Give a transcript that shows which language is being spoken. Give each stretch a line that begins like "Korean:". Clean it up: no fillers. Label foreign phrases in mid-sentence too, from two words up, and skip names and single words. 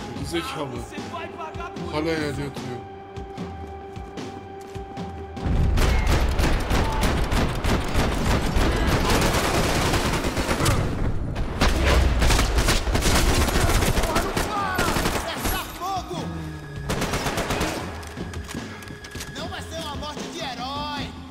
Turkish: Gerizekalı.
Portuguese: Você vai pagar por
Turkish: Hala yerde yatıyor.
Portuguese: cessar fogo! Não vai ser uma morte de herói!